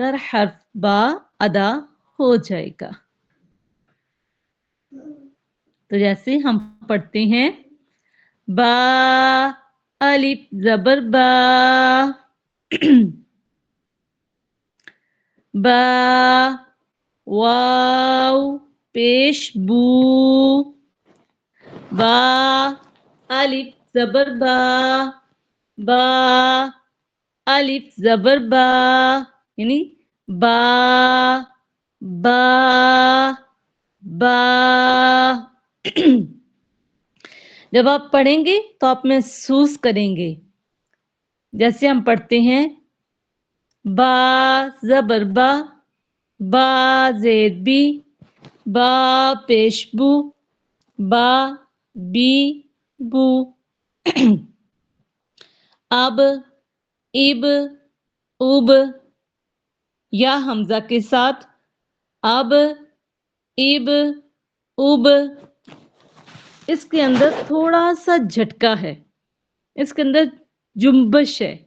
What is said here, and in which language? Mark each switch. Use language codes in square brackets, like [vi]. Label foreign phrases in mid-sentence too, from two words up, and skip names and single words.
[ur] حرف با ادا ہو جائے گا۔ تو جیسے ہم پڑھتے ہیں با الف زبر با، با واو پیش بو، با الف زبر با، با الف زبر با، یعنی با با با۔ جب آپ پڑھیں گے تو آپ محسوس کریں گے، جیسے ہم پڑھتے ہیں با زبر با، با زید بی، با پیش بو، با بی بو، اب اب اب یا حمزہ کے ساتھ اب اب اب۔ اس کے اندر تھوڑا سا جھٹکا ہے، اس کے اندر جنبش ہے۔